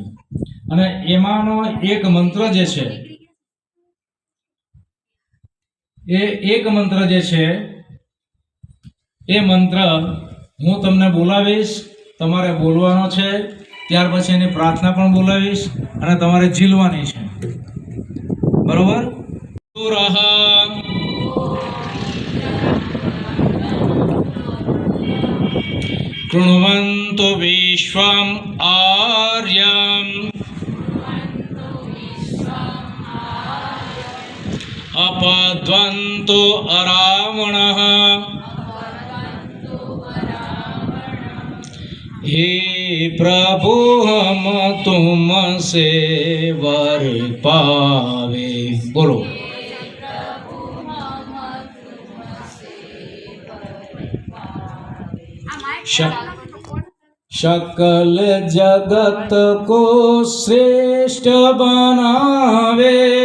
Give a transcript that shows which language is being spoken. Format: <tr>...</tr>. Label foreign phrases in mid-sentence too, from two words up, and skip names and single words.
<gu>અને એમાંનો એક મંત્ર જે છે, એ મંત્ર હું તમને બોલાવીશ, તમારે બોલવાનો છે, ત્યાર પછી એની પ્રાર્થના પણ બોલાવીશ અને તમારે ઝીલવાની છે, બરોબર?</gu> <sa>कृण्वन्तु विश्वम् आर्यम् अपद्वन्तु अरावणः</sa> <hi>हे प्रभु हम तुमसे वर पावे। बोलो। सकल जगत को श्रेष्ठ बनावे,</hi>